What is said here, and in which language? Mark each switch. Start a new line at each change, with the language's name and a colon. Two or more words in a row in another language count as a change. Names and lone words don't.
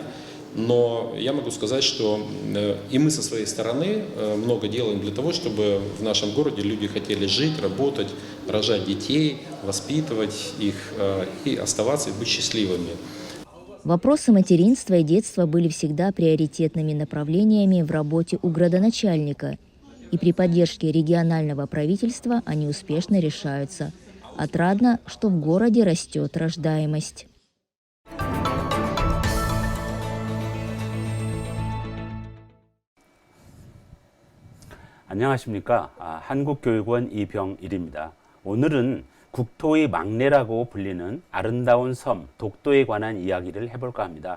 Russian: Но я могу сказать, что и мы со своей стороны много делаем для того, чтобы в нашем городе люди хотели жить, работать, рожать детей, воспитывать их и оставаться, и быть счастливыми. Вопросы материнства и детства были всегда приоритетными направлениями в работе у градоначальника, и при поддержке регионального правительства они успешно решаются. Отрадно, что в городе растет рождаемость.
Korean: 안녕하십니까. 한국교육원 이병일입니다. 오늘은 국토의 막내라고 불리는 아름다운 섬 독도에 관한 이야기를 해볼까 합니다.